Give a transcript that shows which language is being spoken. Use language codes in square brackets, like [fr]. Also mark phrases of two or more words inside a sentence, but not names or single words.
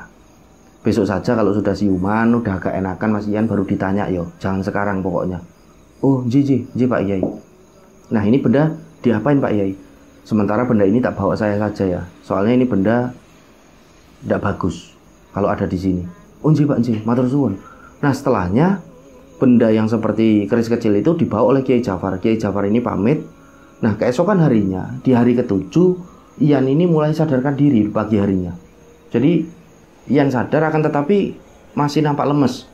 [id] Besok saja kalau sudah siuman, udah agak enakan Mas Ian baru ditanya yo, jangan sekarang pokoknya. Oh, ji Pak Yai. Nah, ini benda diapain Pak Yai? Sementara benda ini tak bawa saya saja ya, soalnya ini benda tidak bagus kalau ada di sini. Oh, ji Pak, ji, [jv] matur suwun. [id] Nah, setelahnya benda yang seperti keris kecil itu dibawa oleh Kiai Jafar. Kiai Jafar ini pamit. Nah, keesokan harinya, di hari ke-7, Ian ini mulai sadarkan diri di pagi harinya. Jadi Ian sadar, akan tetapi masih nampak lemes.